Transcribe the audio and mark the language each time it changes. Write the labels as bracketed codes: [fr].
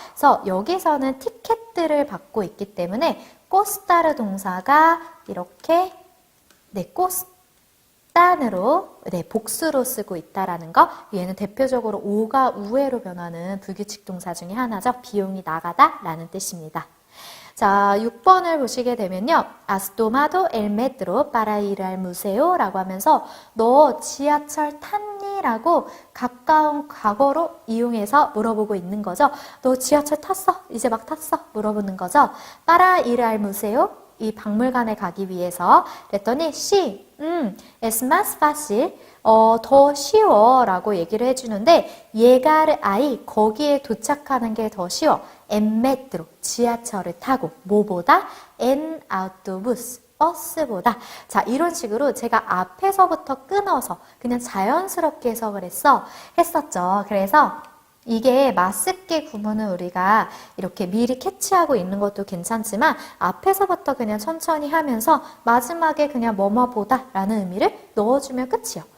[ko] 그래서 여기서는 티켓들을 받고 있기 때문에 코스타르 동사가 이렇게 코스탄으로 복수로 쓰고 있다라는 거. 얘는 대표적으로 오가 우회로 변하는 불규칙 동사 중에 하나죠. 비용이 나가다 라는 뜻입니다. 자, 6번을 보시게 되면요. [es] ¿Has tomado el metro para ir al museo? [ko] 라고 하면서 너 지하철 탔니? 라고 가까운 과거로 이용해서 물어보고 있는 거죠. 너 지하철 탔어? 이제 막 탔어? 물어보는 거죠. [es] para ir al museo? [ko] 이 박물관에 가기 위해서 그랬더니 [es] sí, es más fácil. [ko] 더 쉬워 라고 얘기를 해주는데 [es] llegar ahí, [ko] 거기에 도착하는 게 더 쉬워. [es] en metro, [ko] 지하철을 타고 뭐보다? [es] en autobús, [ko] 버스보다. 자, 이런 식으로 제가 앞에서부터 끊어서 그냥 자연스럽게 해석을 했었죠. 그래서 이게 맞습게 구문은 우리가 이렇게 미리 캐치하고 있는 것도 괜찮지만 앞에서부터 그냥 천천히 하면서 마지막에 그냥 뭐뭐보다 라는 의미를 넣어주면 끝이요.